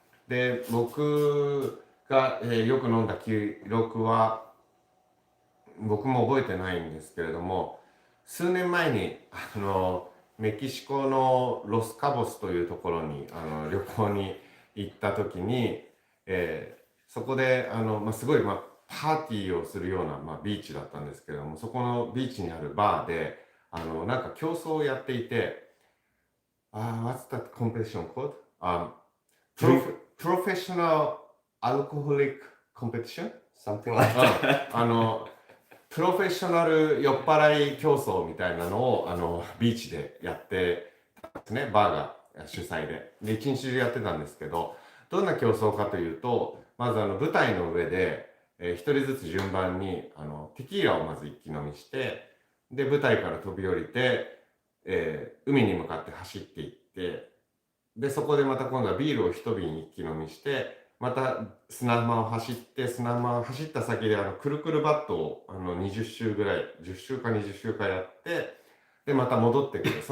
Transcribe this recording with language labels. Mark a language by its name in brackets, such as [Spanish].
[Japanese] で、僕が、よく飲んだ記録は、僕も覚えてないんですけれども、数年前に、メキシコのロスカボスというところに、旅行に行った時に、そこで、すごい、パーティーをするような、ビーチだったんですけれども、そこのビーチにあるバーで、なんか競争をやっていて、 [English] what's that competition called? Drink Professional Alcoholic Competition? something like うん that. [Japanese] プロフェッショナル酔っ払い競争みたいなのをビーチでやってたんですね。バーが主催で。で、一日中やってたんですけど、どんな競争かというと、まず舞台の上で、一人ずつ順番にテキーラをまず一気飲みして、で、舞台から飛び降りて、海に向かって走っていって、で、そこでまた今度はビールを一瓶一気飲みして、また砂浜を走って、砂浜を走った先でくるくるバットを20周ぐらい、10周か20周かやって、で、また戻ってくる。